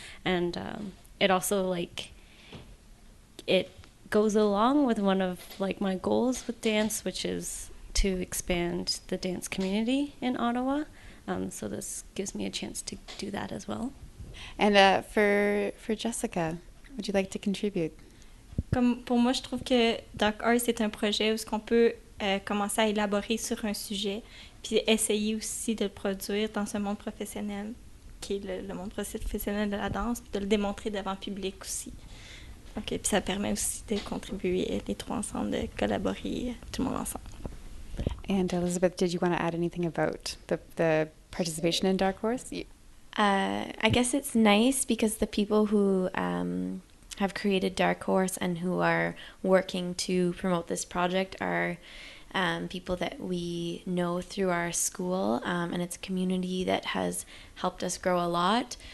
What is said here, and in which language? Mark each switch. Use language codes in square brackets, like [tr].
[en] And it also like it goes along with one of like my goals with dance, which is to expand the dance community in Ottawa. So this gives me a chance to do that as well. And for Jessica, would you like to contribute? [fr] Comme pour moi, je trouve que Dark Horse c'est un projet où on peut commencer à élaborer sur un sujet, puis essayer aussi de le produire dans un monde professionnel, qui est le monde professionnel de la danse, puis de le démontrer devant le public aussi. Donc, puis ça permet aussi de contribuer les 3 ensemble, de collaborer tout le monde ensemble. [en] And Elizabeth, did you want to add anything about the participation in Dark Horse? I guess it's nice because the people who have created Dark Horse and who are working to promote this project are people that we know through our school, and it's a community that has helped us grow a lot.